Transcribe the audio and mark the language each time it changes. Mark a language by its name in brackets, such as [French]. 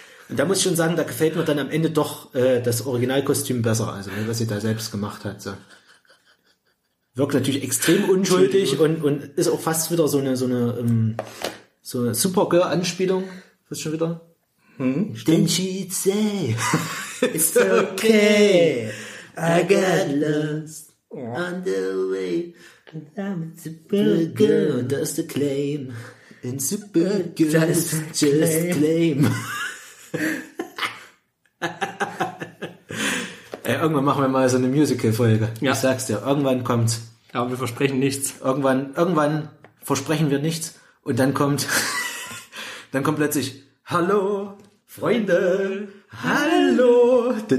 [German] Und da muss ich schon sagen, da gefällt mir dann am Ende doch das Originalkostüm besser, also was sie da selbst gemacht hat, so. Wirkt natürlich extrem unschuldig und ist auch fast wieder so eine Supergirl-Anspielung. Was schon wieder? [English] Then she'd say, it's okay, I got lost on the way, and I'm a Supergirl, and that's the claim, and Supergirl is just claim. [German] Ey, irgendwann machen wir mal so eine Musical-Folge. Ja. Ich sag's dir, irgendwann kommt's. Aber wir versprechen nichts. Irgendwann versprechen wir nichts. Und dann kommt plötzlich, hallo, Freunde, hallo.